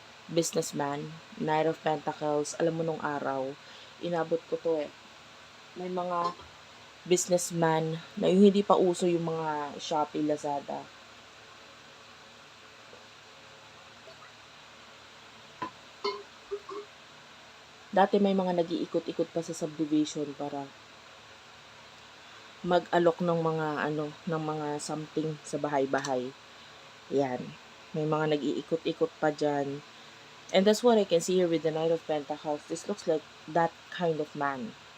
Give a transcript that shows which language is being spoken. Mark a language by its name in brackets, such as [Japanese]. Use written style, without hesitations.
[English] businessman, Knight of Pentacles. [Filipino] Alam mo nung araw, inabot ko to eh. May mga businessman na yung hindi pa uso yung mga Shopee, Lazada. Dati may mga nag-iikot-ikot pa sa subdivision para mag-alok ng mga ng mga something sa bahay-bahay. Yan. May mga nag-iikot-ikot pa dyan. [English] And that's what I can see here with the Knight of Pentacles. This looks like that kind of man.